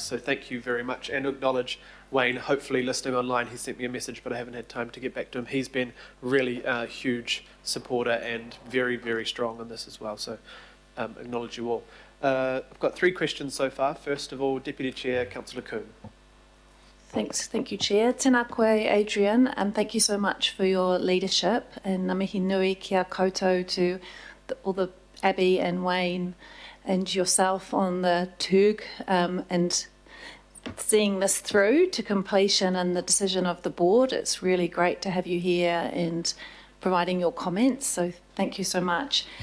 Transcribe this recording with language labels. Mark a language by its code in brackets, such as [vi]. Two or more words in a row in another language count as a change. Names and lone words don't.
[en] So thank you very much, and acknowledge Wayne, hopefully listening online. He sent me a message, but I haven't had time to get back to him. He's been really a huge supporter and very, very strong on this as well. So acknowledge you all. I've got 3 questions so far. First of all, Deputy Chair, Councillor Coon. Thank you, Chair. [mi] Tēnā koe, Adrian, [en] and thank you so much for your leadership. And [mi] ngā mihi nui kia koutou [en] to all the Abby and Wayne and yourself on the TUG, and seeing this through to completion and the decision of the board. It's really great to have you here and providing your comments. So thank you so much.